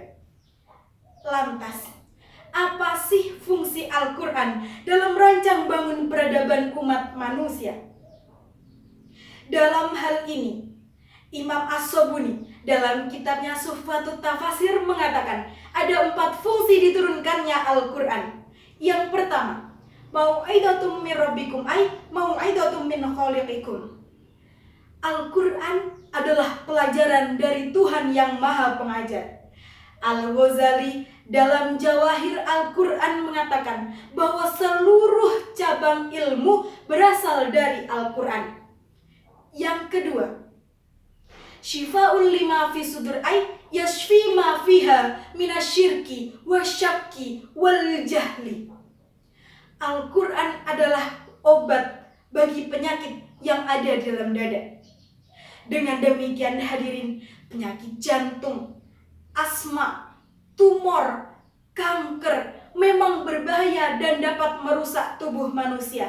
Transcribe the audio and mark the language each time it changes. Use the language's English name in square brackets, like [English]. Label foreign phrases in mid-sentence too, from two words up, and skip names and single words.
[Indonesian] Lantas, apa sih fungsi Al-Quran dalam rancang bangun peradaban umat manusia? Dalam hal ini, Imam As-Sobuni dalam kitabnya Suhfatut Tafasir mengatakan ada 4 fungsi diturunkannya Al-Quran. Yang pertama, [Arabic] موعظة من ربكم أي موعظة من خالقكم. [Indonesian] Al-Quran adalah pelajaran dari Tuhan yang Maha Pengajar. Al-Ghazali dalam Jawahir Al-Quran mengatakan bahwa seluruh cabang ilmu berasal dari Al-Quran. Yang kedua, [Arabic] شفاء لما في الصدور أي يشفي ما فيها من الشرك والشك والجهل. [Indonesian] Al-Quran adalah obat bagi penyakit yang ada di dalam dada. Dengan demikian hadirin, penyakit jantung, asma, tumor, kanker memang berbahaya dan dapat merusak tubuh manusia.